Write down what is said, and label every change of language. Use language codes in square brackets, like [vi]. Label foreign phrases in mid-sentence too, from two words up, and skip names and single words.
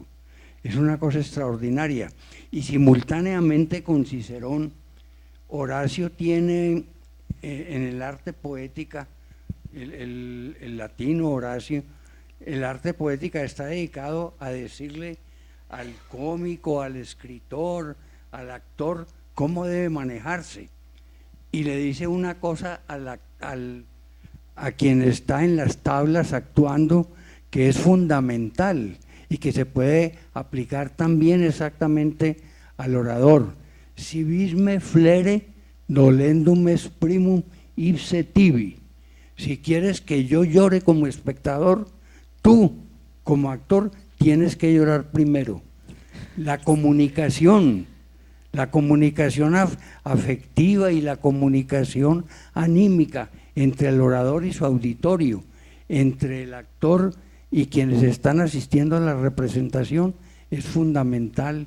[es] Es una cosa extraordinaria. Y simultáneamente con Cicerón, Horacio tiene en el arte poética, el latino Horacio, el arte poética está dedicado a decirle al cómico, al escritor, al actor, cómo debe manejarse. Y le dice una cosa a quien está en las tablas actuando, que es fundamental y que se puede aplicar también exactamente al orador. [la] Si vis me flere, dolendum est primum ipse tibi. [es] Si quieres que yo llore como espectador, tú como actor tienes que llorar primero. La comunicación afectiva y la comunicación anímica entre el orador y su auditorio, entre el actor y quienes están asistiendo a la representación es fundamental.